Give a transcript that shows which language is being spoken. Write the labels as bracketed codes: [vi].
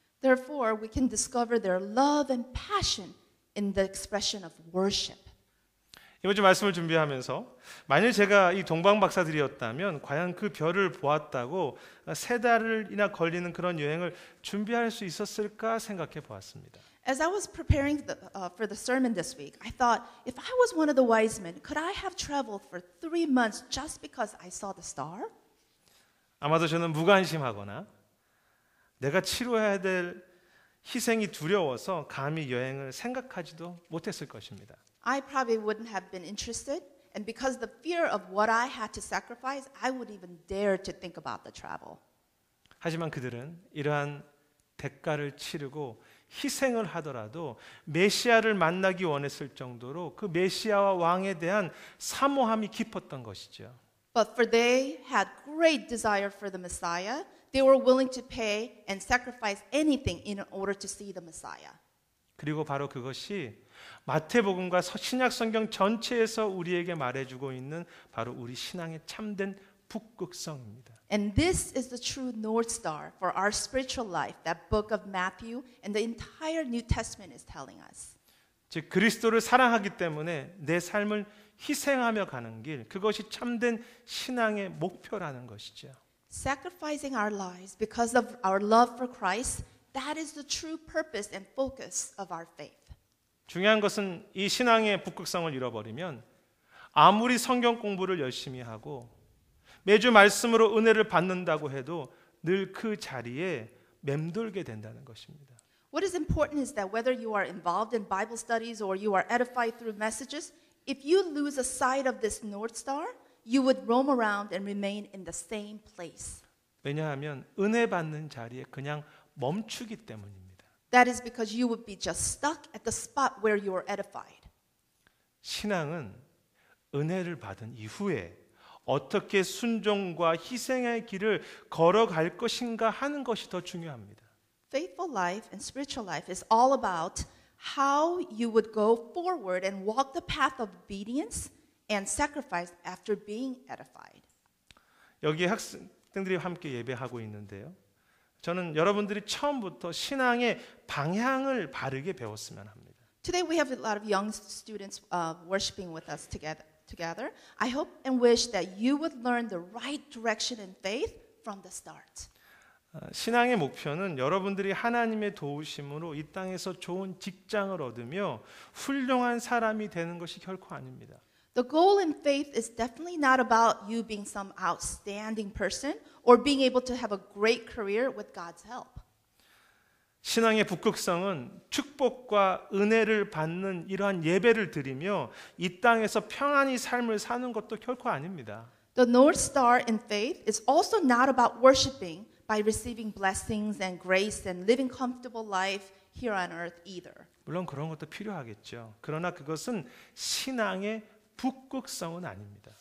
[en] Therefore, we can discover their love and passion in the expression of worship. [ko] 이번 주 말씀을 준비하면서 만일 제가 이 동방 박사들이었다면 과연 그 별을 보았다고 3달이나 걸리는 그런 여행을 준비할 수 있었을까 생각해 보았습니다. [en] As I was preparing for the sermon this week, I thought, if I was one of the wise men, could I have traveled for 3 months just because I saw the star? [ko] 아마도 저는 무관심하거나 내가 치러야 될 희생이 두려워서 감히 여행을 생각하지도 못했을 것입니다. [en] I probably wouldn't have been interested, and because the fear of what I had to sacrifice, I wouldn't even dare to think about the travel. [ko] 하지만 그들은 이러한 대가를 치르고 희생을 하더라도 메시아를 만나기 원했을 정도로 그 메시아와 왕에 대한 사모함이 깊었던 것이죠. [en] But for they had great desire for the Messiah, they were willing to pay and sacrifice anything in order to see the Messiah. [ko] 그리고 바로 그것이 마태복음과 신약 성경 전체에서 우리에게 말해주고 있는 바로 우리 신앙의 참된 북극성입니다. [en] And this is the true North Star for our spiritual life, that book of Matthew and the entire New Testament is telling us. [ko] 즉 그리스도를 사랑하기 때문에 내 삶을 희생하며 가는 길, 그것이 참된 신앙의 목표라는 것이죠. [en] Sacrificing our lives because of our love for Christ, that is the true purpose and focus of our faith. [ko] 중요한 것은 이 신앙의 북극성을 잃어버리면 아무리 성경 공부를 열심히 하고 매주 말씀으로 은혜를 받는다고 해도 늘 그 자리에 맴돌게 된다는 것입니다. [en] What is important is that whether you are involved in Bible studies or you are edified through messages, if you lose a sight of this North Star, you would roam around and remain in the same place. [ko] 왜냐하면 은혜 받는 자리에 그냥 멈추기 때문입니다. [en] That is because you would be just stuck at the spot where you are edified. [ko] 신앙은 은혜를 받은 이후에 어떻게 순종과 희생의 길을 걸어갈 것인가 하는 것이 더 중요합니다. [en] Faithful life and spiritual life is all about how you would go forward and walk the path of obedience and sacrifice after being edified. [ko] 여기 학생들이 함께 예배하고 있는데요. 저는 여러분들이 처음부터 신앙의 방향을 바르게 배웠으면 합니다. [en] Today we have a lot of young students worshiping with us together. I hope and wish that you would learn the right direction in faith from the start. [ko] 신앙의 목표는 여러분들이 하나님의 도우심으로 이 땅에서 좋은 직장을 얻으며 훌륭한 사람이 되는 것이 결코 아닙니다. [en] The goal in faith is definitely not about you being some outstanding person or being able to have a great career with God's help. [ko] 신앙의 북극성은 축복과 은혜를 받는 이러한 예배를 드리며 이 땅에서 평안히 삶을 사는 것도 결코 아닙니다. [en] The North Star in faith is also not about worshiping by receiving blessings and grace and living comfortable life here on earth either. [ko] 물론 그런 것도 필요하겠죠. 그러나 그것은 신앙의 북극성은 아닙니다.